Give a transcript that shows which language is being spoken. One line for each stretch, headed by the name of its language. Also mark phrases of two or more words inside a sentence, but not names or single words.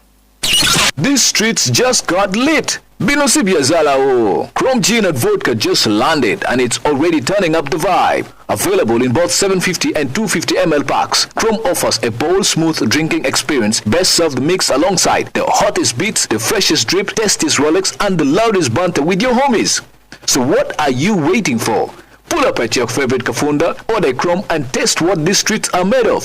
English: These streets just got lit. Binosi Biazala o. Chrome Gin and Vodka just landed and it's already turning up the vibe. Available in both 750 and 250 ml packs. Chrome offers a bold, smooth drinking experience. Best served mixed alongside the hottest beats, the freshest drip, tastiest Rolex, and the loudest banter with your homies. So what are you waiting for? Pull up at your favorite Kafunda, order Chrome, and taste what these streets are made of.